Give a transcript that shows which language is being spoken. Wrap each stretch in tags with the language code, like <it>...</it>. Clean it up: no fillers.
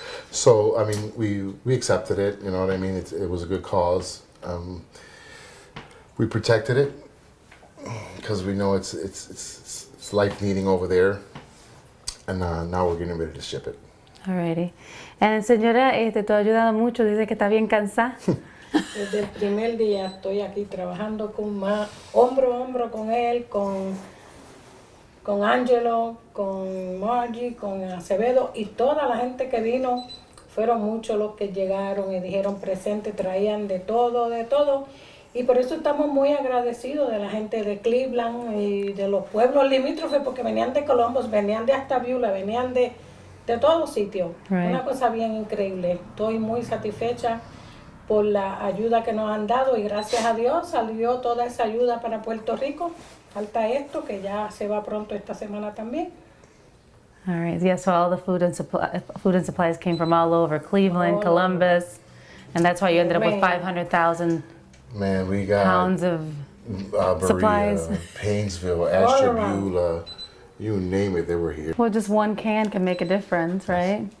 <en>So I mean, we accepted it. You know what I mean? It was a good cause. We protected it because we know it's life needing over there, and now we're getting ready to ship it. Alrighty. And</en> <es>señora, tú has ayudado mucho. Dice que está bien cansada. Desde el primer día estoy aquí trabajando hombro a hombro con él, con Angelo, con Margie, con Acevedo y toda la gente que vino. Fueron muchos los que llegaron y dijeron presente, traían de todo. Y por eso estamos muy agradecidos de la gente de Cleveland y de los pueblos limítrofes, porque venían de Columbus, venían de hasta Beulah, venían de todos sitios.</es> <en>Right.</en> <es>Una cosa bien increíble. Estoy muy satisfecha por la ayuda que nos han dado y gracias a Dios salió toda esa ayuda para Puerto Rico. Falta esto, que ya se va pronto esta semana también.</es> <en>All right. Yeah, so all the food and supplies came from all over Cleveland, Columbus, and that's why you ended up with 500,000 we got pounds of supplies. Painesville, Ashtabula, you name it, they were here. Well, just one can make a difference, right?</en>